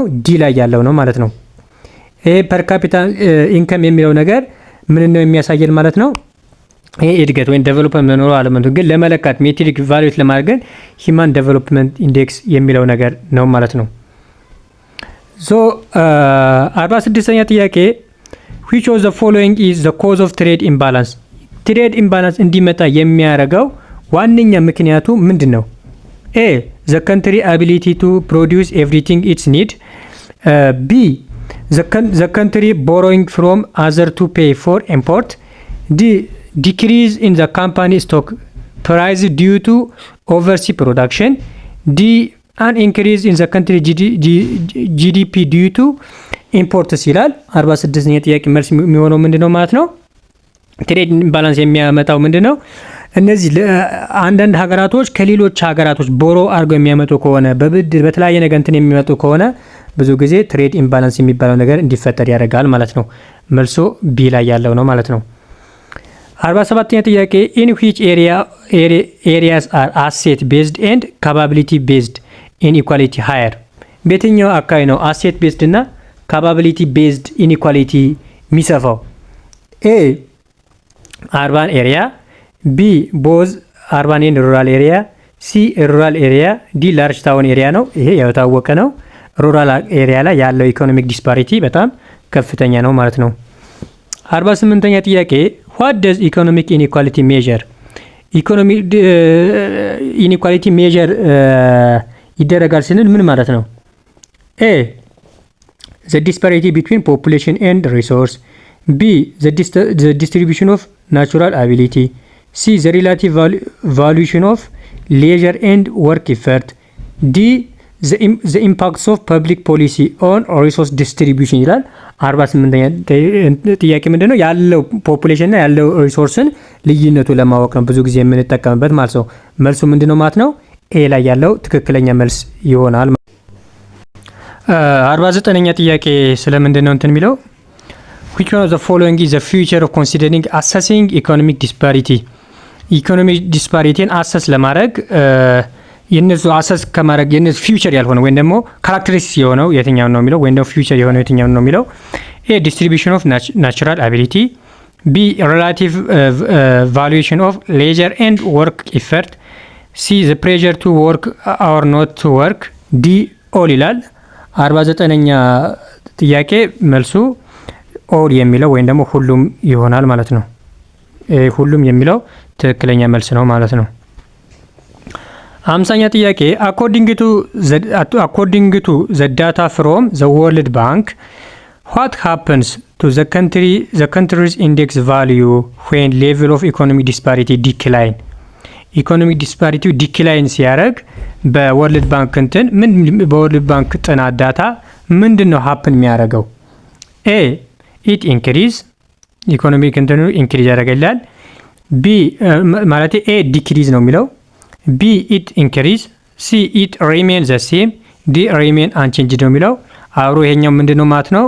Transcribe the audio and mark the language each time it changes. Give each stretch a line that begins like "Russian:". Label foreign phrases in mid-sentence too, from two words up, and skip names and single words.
Amharic: ዲ ላይ ያለው ነው ማለት ነው። ይሄ
English: per capita income
Amharic: የሚለው ነገር ምን ነው የሚያሳየን ማለት ነው? ይሄ እድገት ወይም ዴቨሎፕመንት መኖሩ አለመኖሩ ግን ለመለካት ሜትሪክ ቫልዩት ለማድረግ
English: human development index
Amharic: የሚለው ነገር ነው ማለት ነው። ሶ 46ኛ ጥያቄ
English: which of the following is the cause of trade imbalance? trade imbalance
Amharic: እንዲመጣ የሚያደርገው ዋነኛ ምክንያቱ ምንድን ነው?
English: ኤ the country ability to produce everything its need, B the country borrowing from other to pay for import, D decrease in the company stock price due to overseas production, D an increase in the country GDP due to imports
Amharic: ይላል። 46ኛ ጥያቄ መልስ የሚሆነው ምንድነው ማለት ነው?
English: trade imbalance
Amharic: የሚያመጣው ምንድነው? እነዚህ አንዳንድ ሀገራቶች ከሌሎች ሀገራቶች ቦሮ አድርገው የሚያመጡ ከሆነ በብድር በተለያየ ነገር እንትን የሚመጡ ከሆነ ብዙ ጊዜ
English: trade imbalance
Amharic: የሚባለው ነገር እንዲፈጠር ያደርጋል ማለት ነው። መልሶ ቢ ላይ ያለው ነው ማለት ነው። 47ኛ ጥያቄ
English: in which areas are asset based and capability based inequality higher?
Amharic: በየትኛው አካባቢ ነው
English: asset based
Amharic: እና
English: capability based inequality
Amharic: የሚሰፋው?
English: A urban area, B both urban and rural area, C rural area, D large town area
Amharic: ነው። ይሄ የታወቀ ነው።
English: rural area
Amharic: ላይ ያለው
English: economic disparity
Amharic: በጣም ከፍተኛ ነው ማለት ነው። 48ኛ ጥያቄ
English: what does economic inequality measure? economy inequality measure
Amharic: ይደረጋል ስንል ምን ማለት ነው?
English: ኤ the disparity between population and resource, B the distribution of natural ability, C the relative valuation of leisure and work effort, D the impacts of public policy on resource distribution
Amharic: ይላል። 48ኛ ጥያቄ ምንድነው? ያለው ፖፑሌሽን እና ያለው ሪሶርስን ልዩነቱ ለማወቅ ነው ብዙ ጊዜ የምንጠቀምበት ማለት ነው። መልሱ ምንድነው ማለት ነው? ኤ ላይ ያለው ትክክለኛ መልስ ይሆናል። 49ኛ ጥያቄ ስለምንድነው እንትን የሚለው
English: which one of the following is the future of considering assessing economic disparity? economic disparity assess
Amharic: ለማድረግ የነሱ አሰስ ከማድረግ የነሱ ፊውቸር ያልሆነ ወይም ደግሞ ካራክተሪስቲክስ የሆነው የትኛው ነው የሚለው ወይም ደግሞ ፊውቸር የሆነው የትኛው ነው የሚለው
English: A distribution of natural ability, B relative valuation of leisure and work effort, C the pressure to work or not to work, D all
Amharic: ይላል። 49ኛ ጥያቄ መልሱ ኦል የሚለው ወይም ደግሞ ሁሉም ይሆናል ማለት ነው። ሁሉም የሚለው ትክክለኛ መልስ ነው ማለት ነው።
English: 50ኛ ጥያቄ according to the data from the World Bank, what happens to the country's index value when level of economic disparity decline? economic disparity decline
Amharic: ሲያደርግ በወርልድ ባንክ እንትን ምን በወርልድ ባንክ ጥናት ዳታ ምንድነው ሀፕን የሚያደርገው?
English: A it increase economic
Amharic: እንትኑ ኢንክሪዝ ያደርጋል። ቢ ማለት
English: A decrease
Amharic: ነው የሚለው፣
English: B it increase, C it remain the same, D remain unchanged
Amharic: ነው የሚለው። አብሮ ይሄኛው ምንድነው ማለት ነው?